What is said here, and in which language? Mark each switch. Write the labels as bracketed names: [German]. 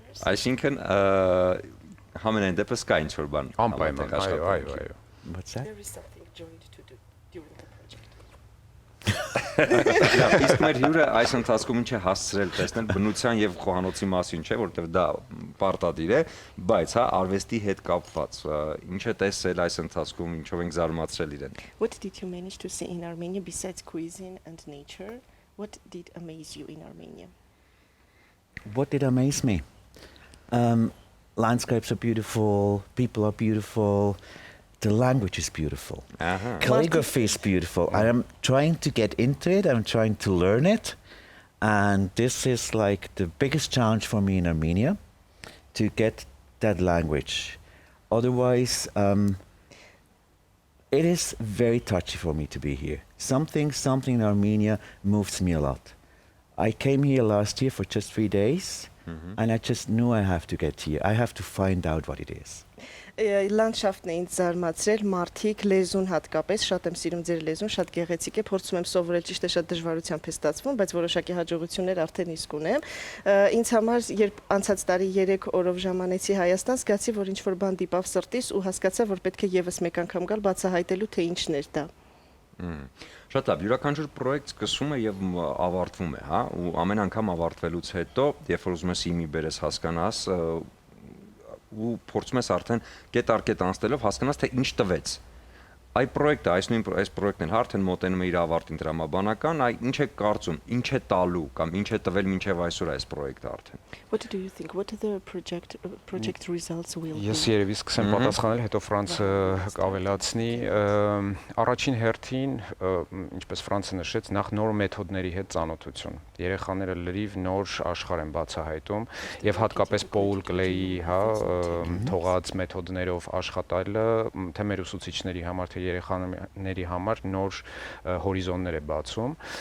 [Armenian] Այսինքն համենայն դեպս կա ինչ-որ բան։ Անպայման, այո։ [English] What's that? There is something joint to do during the project. Իսկ մեր հյուրը այս ընթացքում ինչ է հասցրել տեսնել բնության եւ խոհանոցի մասին, չէ, որովհետեւ դա պարտադիր է, բայց հա արվեստի հետ կապված ինչ է տեսել այս ընթացքում, ինչով ենք զարմացրել իրեն։ What did you manage to see in Armenia besides cuisine and nature? What did amaze you in Armenia? What did amaze me? Landscapes are beautiful, people are beautiful, the language is beautiful. Calligraphy is beautiful. I am trying to get into it, I'm trying to learn it, and this is like the biggest challenge for me in Armenia, to get that language. Otherwise, it is very touchy for me to be here. Something in Armenia moves me a lot. I came here last year for just 3 days, and I just knew I have to get here. I have to find out what it is. [Armenian] Լանդշաֆտն է ինձ զարմացրել, մարդիկ, լեզուն հատկապես, շատ եմ սիրում ձեր լեզուն, շատ գեղեցիկ է, փորձում եմ սովորել, ճիշտ է, շատ դժվարությամբ է ստացվում, բայց որոշակի հաջողություններ արդեն իսկ ունեմ։ Ինձ համար, երբ անցած տարի 3 օրով ժամանեցի Հայաստան, զգացի, որ ինչ-որ բան դիպավ սրտիս ու հասկացա, որ պետք է եւս մեկ անգամ գալ բացահայտելու, թե ինչն էր դա։ Շատ լավ, յուրաքանչյուր պրոյեկտ սկսում է եւ ավարտվում է, հա, ու ամեն անգամ ավարտվելուց հետո, երբ որ ուզում ես իմի բերես հասկանաս, ու փորձում ես արդեն կետ առ կետ անցնելով հասկանաս թե ինչ տվեց։ Այ պրոյեկտը, այս պրոյեկտն էլ արդեն մոտենում է իր ավարտին տրամաբանական, այ ինչ է կարծում, ինչ է տալու կամ ինչ է տվել մինչև այսօր այս պրոյեկտը արդեն։ [English] What do you think? What are the project results will be? [Armenian] Ես երևի սկսեմ պատասխանել, հետո Ֆրանսը կավելացնի։ Առաջին հերթին, ինչպես Ֆրանսը նշեց, նախ նոր մեթոդների հետ ծանոթություն։ Երեխաները լրիվ նոր աշխարհ են բացահայտում եւ հատկապես Paul Klee-ի, հա, թողած մեթոդներով աշխատելը, թե մեր ուսուցիչների համար, թե երեխաների համար նոր հորիզոններ է բացում։